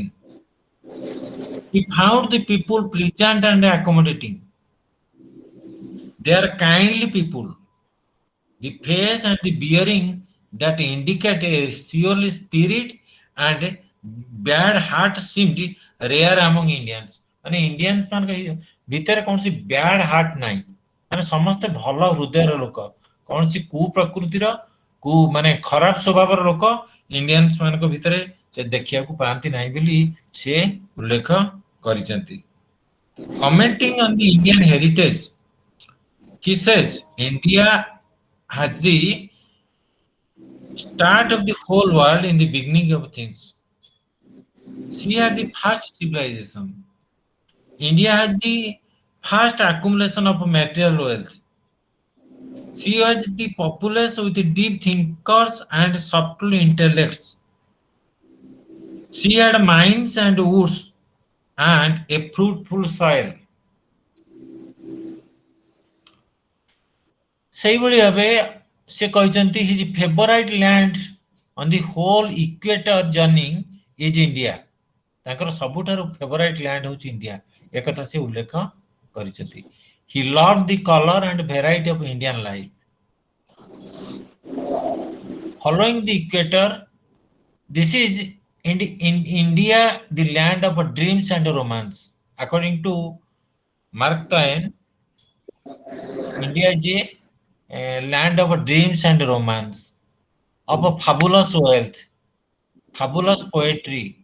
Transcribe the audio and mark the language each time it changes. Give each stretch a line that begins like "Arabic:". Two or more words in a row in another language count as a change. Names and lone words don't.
English: He found the people pleasant and accommodating. They are kindly people. The face and the bearing that indicate a surely spirit and bad heart seemed rare among Indians.
Odia: ମାନେ ଇଣ୍ଡିଆନ୍ସ ମାନଙ୍କ ଭିତରେ କୌଣସି
English: bad heart
Odia: ନାହିଁ, ମାନେ ସମସ୍ତେ ଭଲ ହୃଦୟର ଲୋକ, କୌଣସି କୁପ୍ରକୃତିର ମାନେ ଖରାପ ସ୍ୱଭାବର ଲୋକ ଇଣ୍ଡିଆନ୍ସ ମାନଙ୍କ ଭିତରେ ସେ ଦେଖିବାକୁ ପାଆନ୍ତି ନାହିଁ ବୋଲି ସେ ଉଲ୍ଲେଖ କରିଛନ୍ତି।
English: Commenting on the Indian heritage, he says India has the start of the whole world in the beginning of things. She had the first civilization. India had the first accumulation of material wealth. She was the populace with the deep thinkers and subtle intellects. She had mines and woods and a fruitful soil.
Odia: ସେଇଭଳି ଭାବେ ସେ କହିଛନ୍ତି
English: his favorite land on the whole equator journey is India.
Odia: ତାଙ୍କର ସବୁଠାରୁ
English: favorite land
Odia: ହେଉଛି ଇଣ୍ଡିଆ, ଏକଥା ସେ ଉଲ୍ଲେଖ କରିଛନ୍ତି।
English: He loved the color and variety of Indian life. Following the equator, this is in India the land of dreams and romance. According to Mark Twain, India is a land of dreams and romance, of fabulous wealth, fabulous poetry,